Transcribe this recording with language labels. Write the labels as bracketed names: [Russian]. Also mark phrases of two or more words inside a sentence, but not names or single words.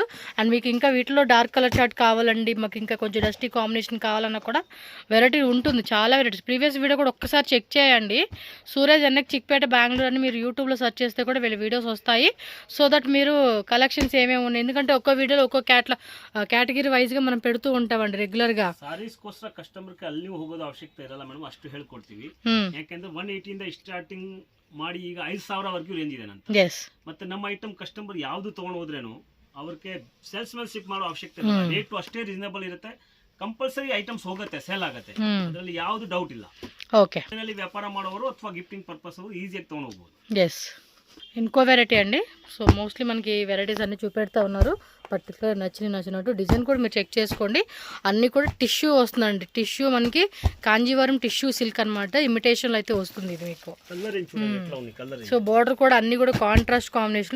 [Telugu] అండ్ మీకు ఇంకా వీటిలో [English] dark color chart [Telugu] కావాలండి, మాకు ఇంకా కొంచెం [English] dusty combination [Telugu] కావాలన్నా కూడా వెరైటీ ఉంటుంది. చాలా వెరైటీస్ [English] previous video [Telugu] కూడా ఒక్కసారి చెక్ చేయండి. సూరజ్ ఎన్ఎక్స్ చిక్పేట బెంగళూరు అని మీరు యూట్యూబ్లో సెర్చ్ చేస్తే కూడా వీళ్ళ వీడియోస్ వస్తాయి. [English] so that [Telugu] మీరు కలెక్షన్స్ ఏమేమి ఉన్నాయి, ఎందుకంటే ఒక్కో వీడియోలో ఒక్కో కేటగిరీ వైజ్గా మనం పెడుతూ ఉంటామండి రెగ్యులర్గా. [Kannada] ಸಾರೀಸ್ಗೋಸ್ಕರ ಕಸ್ಟಮರ್ಗೆ ಅಲ್ಲಿ ಹೋಗೋದು ಅವಶ್ಯಕತೆ ಇರಲ್ಲ ಮೇಡಮ್, ಅಷ್ಟು ಹೇಳ್ಕೊಡ್ತೀವಿ. ಯಾಕೆಂದ್ರೆ 180 ಇಂದ ಸ್ಟಾರ್ಟಿಂಗ್ ಮಾಡಿ ಈಗ 5,000 ವರೆಗೂ ರೇಂಜ್ ಇದೆ ನಂತ. ಮತ್ತೆ ನಮ್ಮ [English] item customer [Kannada] ಯಾವ್ದು ತಗೊಂಡು ಹೋದ್ರೇನು ಅವ್ರಿಗೆ [English] salesmanship [Kannada] ಮಾಡೋ ಅವಶ್ಯಕತೆ ಇಲ್ಲ. ರೇಟ್ ಅಷ್ಟೇ ರೀಸನಬಲ್ ಇರುತ್ತೆ. [English] compulsory items [Kannada] ಹೋಗುತ್ತೆ, ಸೇಲ್ ಆಗುತ್ತೆ, ಅದರಲ್ಲಿ ಯಾವ್ದು ಡೌಟ್ ಇಲ್ಲ. ಓಕೆ. ವ್ಯಾಪಾರ ಮಾಡೋರು ಅಥವಾ [English] gifting purpose [Kannada] ಅವರು ಈಸಿಯಾಗಿ ತಗೊಂಡು ಹೋಗ್ಬೋದು. [Telugu] ఇంకో వెరైటీ అండి. [English] so mostly [Telugu] మనకి వెరైటీస్ అన్నీ చూపెడతా ఉన్నారు. పర్టికులర్ నచ్చినట్టు డిజైన్ కూడా మీరు చెక్ చేసుకోండి. అన్నీ కూడా టిష్యూ వస్తుందండి. టిష్యూ మనకి కాంజీవరం [English] tissue silk [Telugu] అనమాట. ఇమిటేషన్లో అయితే వస్తుంది ఇది మీకు. సో బార్డర్ కూడా అన్నీ కూడా [English] contrast combination.